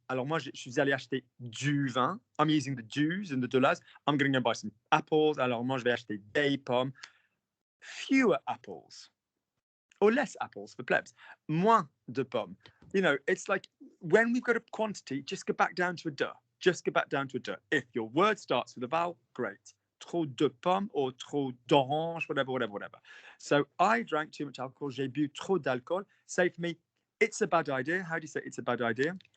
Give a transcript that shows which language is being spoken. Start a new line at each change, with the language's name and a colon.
French: Alors moi, je suis allé acheter du vin.
English: I'm using the du's and the dollars. I'm going to go buy some apples.
French: Alors moi, je vais acheter des pommes.
English: Fewer apples. Or less apples for plebs.
French: Moins de pommes.
English: It's like when we've got a quantity, just go back down to a de. Just go back down to a de. If your word starts with a vowel, great.
French: trop de pommes or trop d'orange, whatever.
English: So I drank too much alcohol.
French: J'ai bu trop d'alcool.
English: Say for me, it's a bad idea. How do you say it's a bad idea?